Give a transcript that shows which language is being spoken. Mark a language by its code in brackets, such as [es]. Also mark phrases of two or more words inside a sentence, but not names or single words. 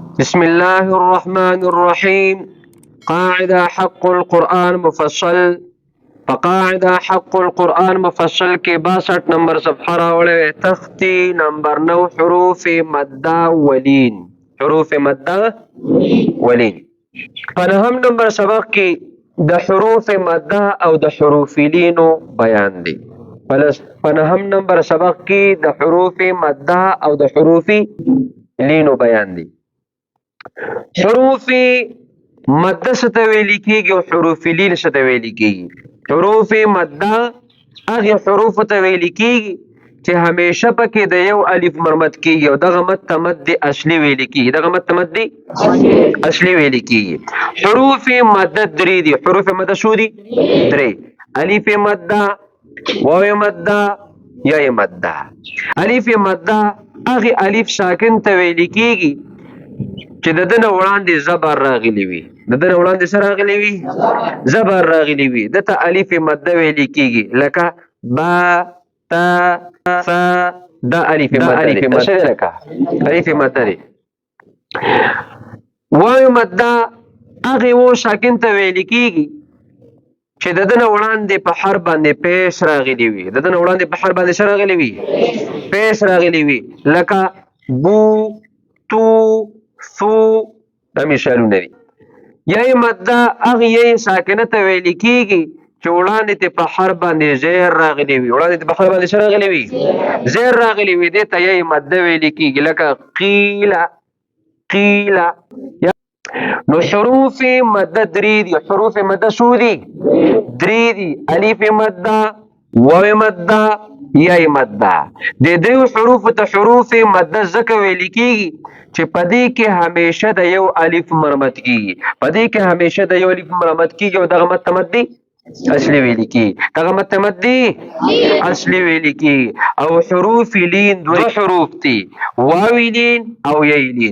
[ar] بسم الله الرحمن الرحيم. قاعدة حق القرآن مفصل. فقاعدة حق القرآن مفصل [ur] کے 62 نمبر صفحہ [ps] راوڑے تختی نمبر 9 حروف مدہ ولین. حروف مدہ ولین. پنہم نمبر سبق کی د حروف مدہ او د حروف لینو بیان دی. پنہم نمبر سبق کی د حروف مدہ او د حروف لینو بیان دی. حروف مدہ څه ویل کیږي او حروف لین څه ویل کیږي؟ حروف مدہ هغه حروف ته ویل کیږي چې همیشه پکې د یو الف مرمت کیږي او دغه مد مد اصلي ویل کیږي. دغه مد مد اصلي ویل کیږي. حروف مدہ درې دي. حروف مدہ شو دي؟ درې. الف مدہ، واو مدہ، یا مدہ. الف مدہ هغه الف ساکن ته ویل کیږي چې د دنه وړاندې زبر راغلی وي. د دنه وړاندې سره راغلی وي زبر راغلی وي، دته الف مدہ ویل کیږي. لکه با، تا، ثا، دا الف مدہ څه لکه الف مدہ دی. واو مدہ هغه و ساکن ته ویل کیږي چې د دنه وړاندې په حرف باندې پیش راغلی وي. د دنه وړاندې په حرف باندې سره راغلی وي پیش راغلی وي. لکه بو، تو، ثو، دا مثالونه دي. یا مدہ هغه یې ساکنه ته ویل کیږي چې وړاندې ته په حرف باندې زیر راغلی وي. وړاندې ته په حرف باندې څه راغلی وي؟ زیر راغلی وي. دې ته یې مدہ ویل کیږي. لکه قیل، قیل. نو حروف مدہ درې دي. حروف مدہ څو دي؟ درې دي. الف مدہ، واو مدہ، یا مدہ. د دې حروف ته حروف مدہ ځکه ویل کیږي چې پدې کې همیشه د یو الف مرمت کیږي. پدې کې همیشه د یو الف مرمت کیږي او دغه مد مد اصلي ویل کیږي. دغه مد مد اصلي ویل کیږي. او حروف لین دوه حروف دي، واو لین او یا لین.